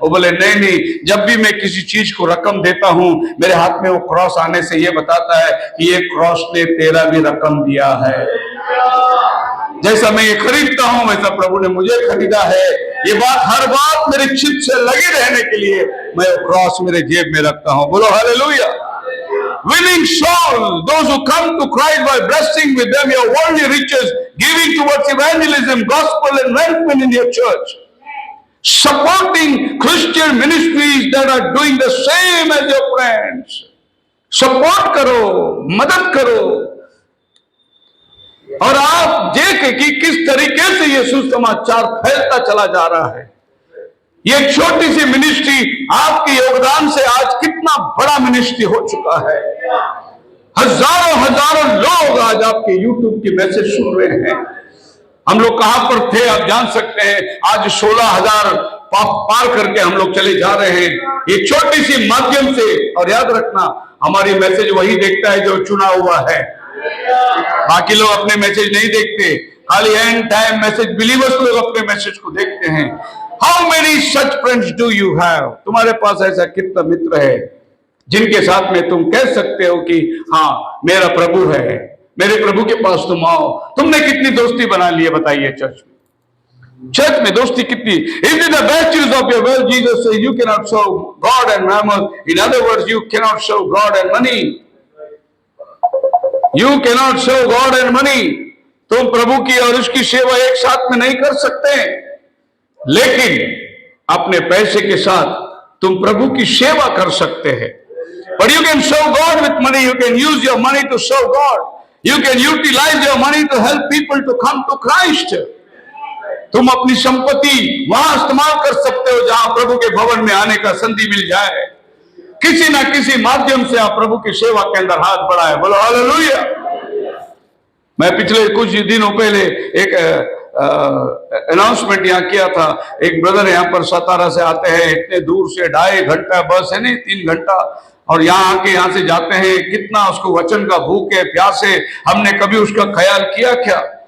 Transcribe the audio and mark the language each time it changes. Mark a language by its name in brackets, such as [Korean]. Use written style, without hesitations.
[Hindi] वो बोले नहीं, जब भी मैं किसी चीज को रकम देता हूं मेरे हाथ में वो क्रॉस आने से ये बताता है कि ये क्रॉस ने तेरा भी रकम दिया है। जैसा मैं ये खरीदता हूं वैसा प्रभु ने मुझे खरीदा है। ये बात, हर बात मेरे चित्त से लगी रहने के लिए मैं वो क्रॉस मेरे जेब में रखता हूं। बोलो hallelujah. [English] Winning souls, those who come to Christ by blessing with them your worldly riches, giving towards evangelism, gospel advancement in your church, supporting Christian ministries that are doing the same as your friends. [Hindi] Support करो, मदद करो। और आप देखें कि किस तरीके से ये सुसमाचार फैलता चला जा रहा है। ये छोटी सी मिनिस्ट्री आपके योगदान से आज कितना बड़ा मिनिस्ट्री हो चुका है। हजारों लोग आज आपके YouTube की मैसेज सुन रहे हैं। हम लोग कहां पर थे आप जान सकते हैं, आज 16,000 पार करके हम लोग चले जा रहे हैं ये छोटी सी माध्यम से। और याद रखना, हमारी मैसेज वही देखता है जो चुना हुआ है। बाकी लोग अपने मैसेज नहीं देखते, खाली एंड टाइम मैसेज बिलीवर्स लोग अपने मैसेज को देखते हैं। [English] How many such friends do you have? [Hindi] तुम्हारे पास ऐसा कितना मित्र है जिनके साथ में तुम कह सकते हो कि हाँ मेरा प्रभु है, मेरे प्रभु के पास तुम आओ। तुमने कितनी दोस्ती बना ली है बताइए चर्च में दोस्ती कितनी? [English] If in the best use of your wealth, Jesus says you cannot serve God and mammon. In other words, you cannot serve God and money. You cannot serve God and money. [Hindi] तुम प्रभु की और उसकी सेवा एक साथ में नहीं कर सकते, लेकिन अपने पैसे के साथ तुम प्रभु की सेवा कर सकते हैं। [English] But you can serve God with money. You can use your money to serve God. You can utilize your money to help people to come to Christ. [Hindi] तुम अपनी संपत्ति वहां इस्तेमाल कर सकते हो जहां प्रभु के भवन में आने का संधि मिल जाए। किसी ना किसी माध्यम से आप प्रभु की सेवा के अंदर हाथ बढ़ाए। बोलो हालेलुया। मैं पिछले कुछ दिनों पहले एक अनाउंसमेंट यहाँ किया था, एक ब्रदर यहाँ पर सतारा से आते हैं, इतने दूर से 2.5 घंटा बस है नहीं 3 घंटा, और यहाँ आके यहाँ से जाते हैं, कितना उसको वचन का भूख है, प्यास है, हमने कभी उसका ख्याल किया क्या?